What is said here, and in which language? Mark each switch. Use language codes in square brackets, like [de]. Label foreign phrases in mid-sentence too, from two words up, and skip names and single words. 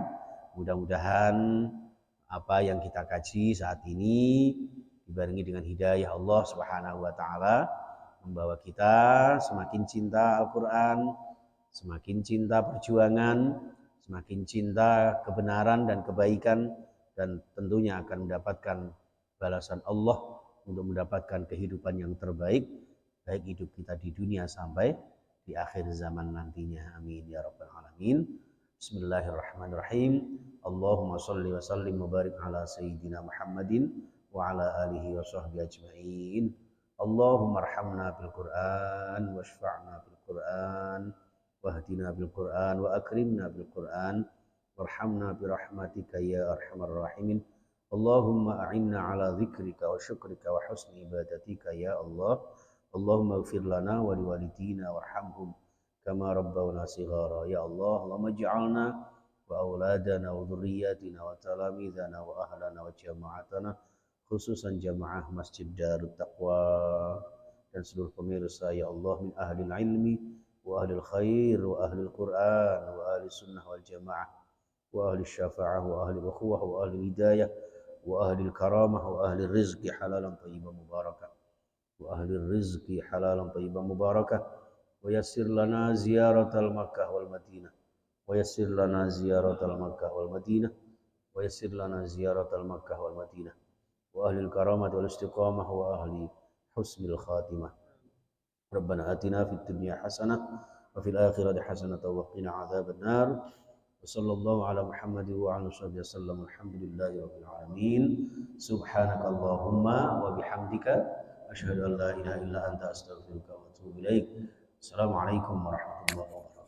[id] Mudah-mudahan apa yang kita kaji saat ini dibarengi dengan hidayah Allah [ar] سبحانه وتعالى [id] membawa kita semakin cinta Al-Qur'an, semakin cinta perjuangan, semakin cinta kebenaran dan kebaikan, dan tentunya akan mendapatkan balasan Allah untuk mendapatkan kehidupan yang terbaik, baik hidup kita di dunia sampai di akhir zaman nantinya. [ar] آمين يا رب العالمين. بسم الله الرحمن الرحيم. اللهم صل وسلم وبارك على سيدنا محمد وعلى آله وصحبه أجمعين. اللهم ارحمنا بالقرآن واشفعنا بالقرآن واهدنا بالقرآن وأكرمنا بالقرآن وارحمنا برحمتك يا أرحم الراحمين. اللهم أعنا على ذكرك وشكرك وحسن عبادتك يا الله. اللهم اغفر لنا ولوالدينا وارحمهم كما ربونا صغارا يا الله. اللهم اجعلنا وأولادنا وذرياتنا وتلامذتنا وأهلنا وجماعتنا، خصوصا جماعة Masjid Darut Taqwa [id] dan seluruh pemirsa [ar] يا الله, من أهل العلم وأهل الخير وأهل القرآن وأهل السنة والجماعة وأهل الشفاعة وأهل الأخوة وأهل الهداية وأهل الكرامة وأهل رزق حلالا طيبا مباركة وأهل رزق حلالا طيبا مباركة ويسر لنا زيارة مكة والمدينة ويسر لنا زيارة مكة والمدينة ويسر لنا زيارة مكة والمدينة وأهل الكرامة والاستقامة وأهل حسن الخاتمة. ربنا آتنا في الدنيا حسنة وفي الآخرة حسنة وقنا عذاب النار. وصلى الله على محمد وعلى آله وسلم. الحمد لله رب العالمين. سبحانك اللهم وبحمدك أشهد أن لا إله إلا أنت أستغفرك وأتوب إليك. السلام عليكم ورحمة الله وبركاته.